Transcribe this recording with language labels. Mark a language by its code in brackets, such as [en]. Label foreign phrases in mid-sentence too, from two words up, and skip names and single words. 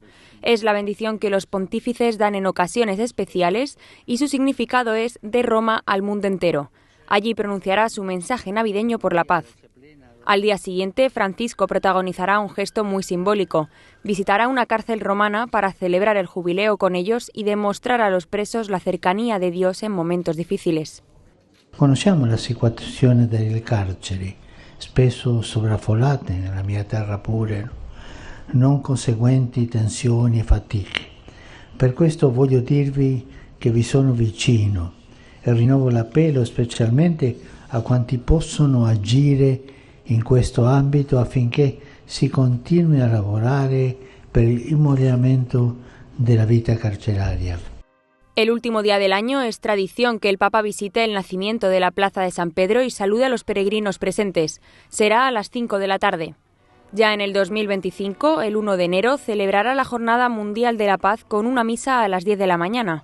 [es] Es la bendición que los pontífices dan en ocasiones especiales y su significado es de Roma al mundo entero. Allí pronunciará su mensaje navideño por la paz. Al día siguiente, Francisco protagonizará un gesto muy simbólico. Visitará una cárcel romana para celebrar el jubileo con ellos y demostrar a los presos la cercanía de Dios en momentos difíciles. [it] Conosciamo la situazione delle carceri, spesso sovraffollate nella mia terra pure, non conseguenti tensioni e fatiche. Per questo voglio dirvi che vi sono vicino e rinnovo l'appello specialmente a quanti possono agire in questo ambito affinché si continui a lavorare per il moderamento della vita carceraria. [es] El último día del año es tradición que el Papa visite el nacimiento de la Plaza de San Pedro y salude a los peregrinos presentes. Será a las 5 de la tarde. Ya en el 2025, el 1 de enero, celebrará la Jornada Mundial de la Paz con una misa a las 10 de la mañana.